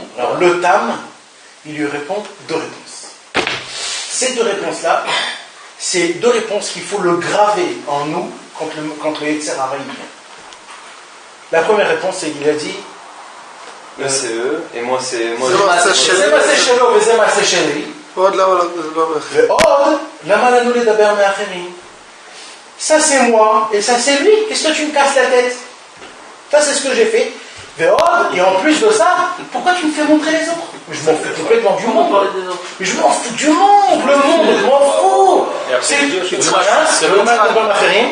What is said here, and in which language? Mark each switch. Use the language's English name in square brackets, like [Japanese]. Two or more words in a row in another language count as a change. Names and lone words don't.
[French] Alors le Tam, il lui répond 2 réponses. Ces 2 réponses-là, c'est 2 réponses qu'il faut le graver en nous contre le [Hebrew] יצר הרע. [French] La première réponse, c'est qu'il a dit C'est eux, et moi c'est. Moi, [Hebrew] זה מעשה שלו וזה מעשה שלי. ועוד למה לא מדבר מאחרים? ועוד, למה לנו לדבר מאחרים? [French] Ça c'est moi, et ça c'est lui. Qu'est-ce que tu me casses la tête? Ça c'est ce que j'ai fait. ועוד, et en plus de ça, pourquoi tu me fais montrer les autres? Je m'en fous complètement du monde. Mais je m'en fous du monde, le monde, je m'en fous. C'est le mal de Bamacherim.